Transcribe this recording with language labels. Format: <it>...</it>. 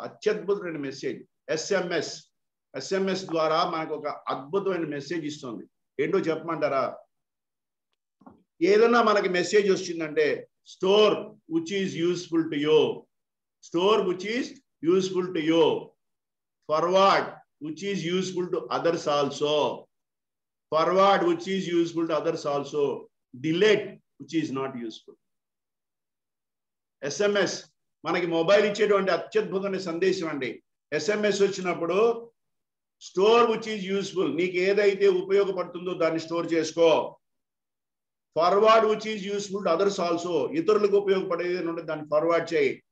<te>అత్యద్భుతమైన message. SMS ద్వారా మనకు ఒక అద్భుతమైన మెసేజ్ ఇస్తుంది. ఏంటో చెప్పమంటారా? ఏదన్నా మనకి మెసేజ్ వచ్చిందంటే,</te> <en>Store which is useful to you, store which is useful to you. Forward, which is useful to others also. Forward, which is useful to others also. Delete, which is not useful.</en> <te>SMS, మనకి mobile ఇచ్చేటువంటి అత్యద్భుతమైన సందేశం అండి. SMS వచ్చినప్పుడు</te> <en>store which is useful,</en> <te>నీకు ఏదైతే ఉపయోగపడుతుందో దాన్ని స్టోర్ చేసుకో.</te> <en>forward which is useful to others also,</en> <te>ఇతరులకు ఉపయోగపడేది ఉంటే దాన్ని ఫార్వర్డ్ చేయి.</te>